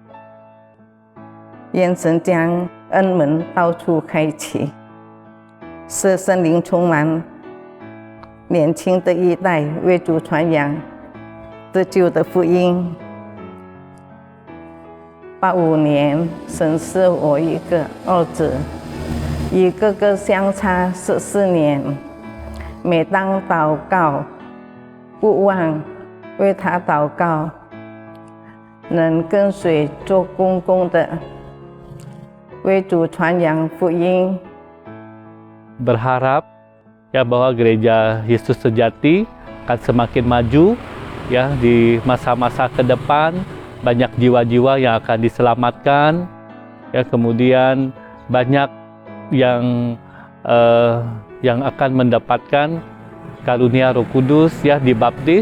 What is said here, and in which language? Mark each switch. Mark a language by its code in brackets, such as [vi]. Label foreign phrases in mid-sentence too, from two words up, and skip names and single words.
[zh] 愿神将恩门到处开启，使圣灵充满年轻的一代，为主传扬得救的福音。85年，神赐我一个儿子，与哥哥相差14年。每当祷告，不忘为他祷告，能跟随做公公的，为主传扬福音。 [id] berharap ya bahwa gereja Yesus Sejati akan semakin maju ya di masa-masa ke depan, banyak jiwa-jiwa yang akan diselamatkan ya, kemudian banyak yang akan mendapatkan karunia Roh Kudus ya, dibaptis.